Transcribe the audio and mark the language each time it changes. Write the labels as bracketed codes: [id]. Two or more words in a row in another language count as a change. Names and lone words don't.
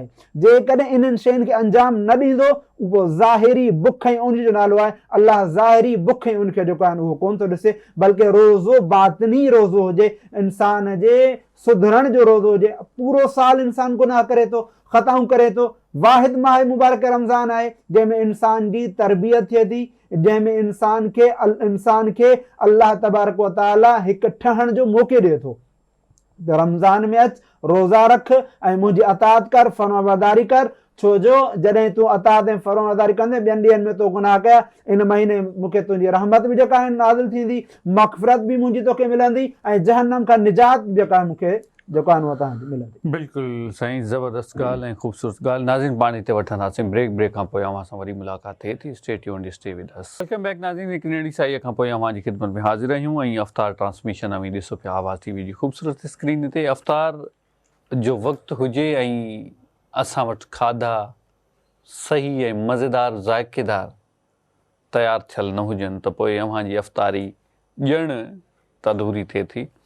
[sd] जेकॾहिं इन्हनि शयुनि खे अंजाम न ॾींदो, उहो ज़ाहिरी बुख ऐं उन जो नालो आहे, अल्लाह ज़ाहिरी बुख ऐं उनखे जेको आहे उहो कोन थो ॾिसे, बल्कि रोज़ो बातिनी रोज़ो हुजे, इंसान जे सुधरण जो रोज़ो हुजे। पूरो साल इंसान गुनाह करे थो, ख़ताऊं करे थो, वाहिद माह मुबारक रमज़ान आहे जंहिंमें इंसान जी तरबियत थिए थी, जंहिंमें इंसान खे [ar] الله تبارك وتعالى [sd] हिकु ठहण जो मौक़ो ॾिए थो। रमज़ान में अच, रोज़ा रख ऐं मुंहिंजी अताअत कर, फरमाबरदारी कर, छो जो जॾहिं तूं अताअत ऐं फरमाबरदारी कंदे ॿियनि ॾींहंनि में तो गुनाह कया, इन महीने मूंखे तुंहिंजी रहमत बि जेका आहे नाज़िल थींदी, मग़फ़िरत बि मुंहिंजी तोखे मिलंदी ऐं जहन्नम खां निजात जेका आहे मूंखे जेको आहे तव्हांखे मिलंदी। बिल्कुलु साईं, ज़बरदस्त ॻाल्हि ऐं ख़ूबसूरत ॻाल्हि। नाज़रीन, पाण हिते वठंदासीं ब्रेक खां पोइ अव्हां सां वरी मुलाक़ात थिए थी। [en] Stay tuned, stay with us. Welcome back [sd] नाज़रीन, हिकु नंढी साईअ खां पोइ अव्हां जी ख़िदमत में हाज़िर आहियूं ऐं अफ़्तार ट्रांसमिशन अवी ॾिसो पिया आवाज़ टीवी जी ख़ूबसूरत स्क्रीन ते। अफ़्तार जो वक़्तु हुजे ऐं असां वटि खाधा सही ऐं मज़ेदार ज़ाइक़ेदार तयारु थियल न हुजनि त पोइ अव्हां जी अफ़्तारी ॼण त अधूरी थिए थी।